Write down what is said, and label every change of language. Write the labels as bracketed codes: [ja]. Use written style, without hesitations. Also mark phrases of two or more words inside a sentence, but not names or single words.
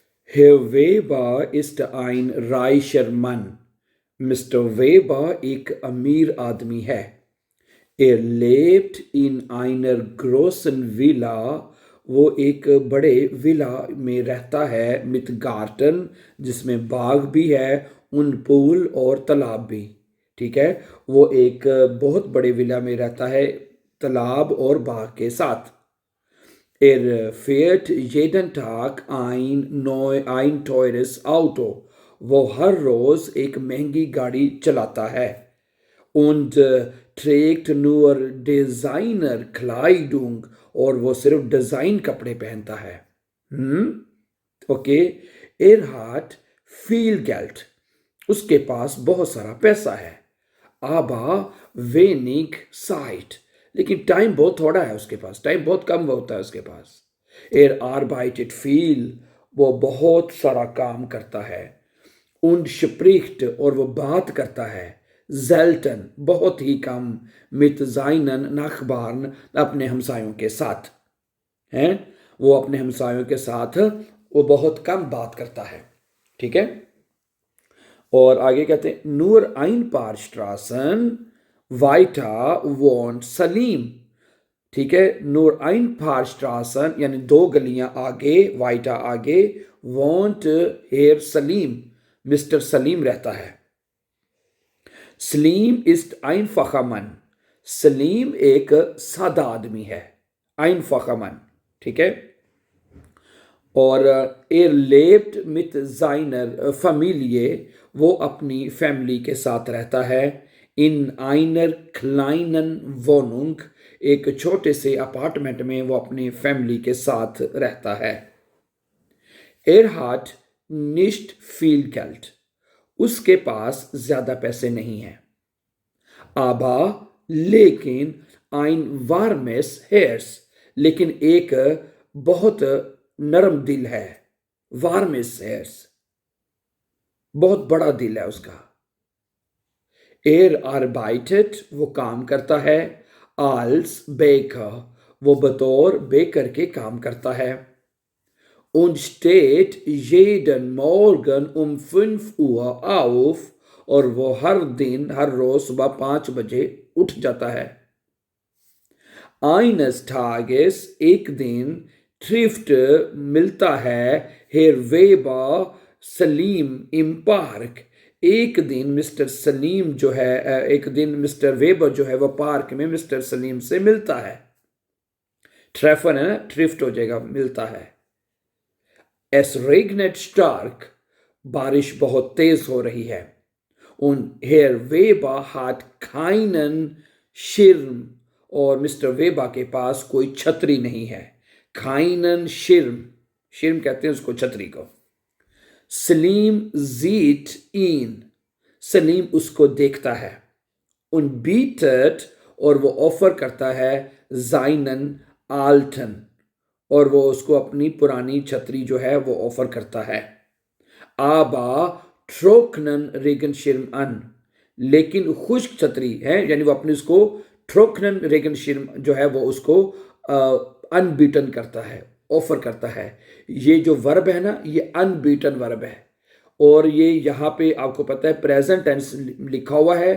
[de] Herr Weber ist ein reicher Mann. [hi] Mr. Weber एक अमीर आदमी है. [de] Er lebt in einer großen Villa. [hi] वो एक बड़े विला में रहता है. [de] Mit Garten, [hi] जिसमें बाग भी है, उन पूल और तालाब भी. ठीक है, वो एक बहुत बड़े विला में रहता है, तालाब और बाग के साथ. [de] Er fährt jeden Tag ein teures Auto. [hi] वो हर रोज एक महंगी गाड़ी चलाता है. [de] Und trägt nur Designerkleidung. [hi] और वो सिर्फ डिजाइन कपड़े पहनता है. ओके. [de] Er hat viel Geld. [hi] उसके पास बहुत सारा पैसा है. [de] Aber wenig Zeit. [hi] लेकिन टाइम बहुत थोड़ा है उसके पास. टाइम बहुत कम होता है उसके पास. [de] Er arbeitet viel. [hi] वो बहुत सारा काम करता है. [de] Und spricht. [hi] और वो बात करता है. selten. बहुत ही कम. [de] mit seinen Nachbarn. [hi] अपने हमसायों के साथ. हैं, वो अपने हमसायों के साथ वो बहुत कम बात करता है. ठीक है. और आगे कहते हैं [de] nur ein paar Straßen weiter wohnt [hi] सलीम. ठीक है, [de] nur ein paar Straßen [hi] यानी 2 गलियां आगे, [de] weiter आगे, wohnt Herr सलीम. [hi] मिस्टर सलीम रहता है. सलीम [de] ist einfacher Mann. [hi] सलीम एक सादा आदमी है. [de] einfacher Mann. [hi] ठीक है. [de] और er lebt mit seiner Familie. [hi] वो अपनी फैमिली के साथ रहता है. [de] in einer kleinen Wohnung. [hi] एक छोटे से अपार्टमेंट में वो अपनी फैमिली के साथ रहता है. [de] er hat nicht viel Geld. [hi] उसके पास ज्यादा पैसे नहीं हैं. [de] aber लेकिन ein warmes Herz. [hi] लेकिन एक बहुत नरम दिल है. [de] warmes Herz. [hi] बहुत बड़ा दिल है उसका. [de] Er arbeitet. [hi] वो काम करता है. [de] als Baker. [hi] वो बतौर बेकर के काम करता है. [de] und steht jeden Morgen um 5 Uhr auf. [hi] और वो हर दिन, हर रोज सुबह 5 बजे उठ जाता है. [de] eines Tages. [hi] एक दिन. trifft. मिलता है. [de] Herr Weber सलीम im Park. [hi] एक दिन मिस्टर सलीम जो है, एक दिन मिस्टर वेबर जो है वो पार्क में मिस्टर सलीम से मिलता है. ट्रेफन है ना, ट्रिफ्ट हो जाएगा, मिलता है. [de] Es regnet stark. [hi] बारिश बहुत तेज हो रही है. [de] Und Herr Weber hat keinen Schirm. [hi] और मिस्टर वेबर के पास कोई छतरी नहीं है. [de] keinen Schirm. [hi] शिर्म कहते हैं उसको, छतरी को. [de] सलीम sieht ihn. [hi] सलीम उसको देखता है. [de] und bietet. [hi] और वो ऑफर करता है. [de] seinen alten. [hi] और वो उसको अपनी पुरानी छतरी जो है वो ऑफर करता है. [de] aber trocknen Regenschirm an. [hi] लेकिन खुश्क छतरी है, यानी वो अपनी उसको [de] trocknen Regenschirm [hi] जो है वो उसको अनबीटन करता है, ऑफर करता है. ये जो वर्ब है ना, ये अनबीटन वर्ब है. और ये यहाँ पे आपको पता है [en] present tense [hi] लिखा हुआ है.